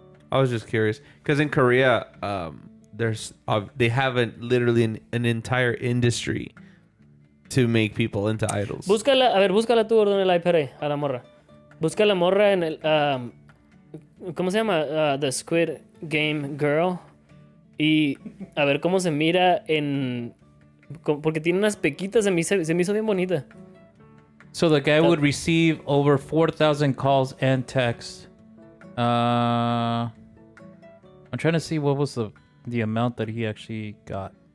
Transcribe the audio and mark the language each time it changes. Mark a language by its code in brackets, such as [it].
[en] I was just curious because in Korea, there's they have literally an entire industry to make people into idols. [es] Búscala, a ver, búscala tú, Gordon, en el iPad ahí, a la morra. Busca a la morra en el... ¿cómo se llama? The Squid Game Girl. Y a ver cómo se mira en... Porque tiene unas pequitas, se me hizo bien bonita. [en] So the guy would receive over 4,000 calls and texts. I'm trying to see what was the amount that he actually got.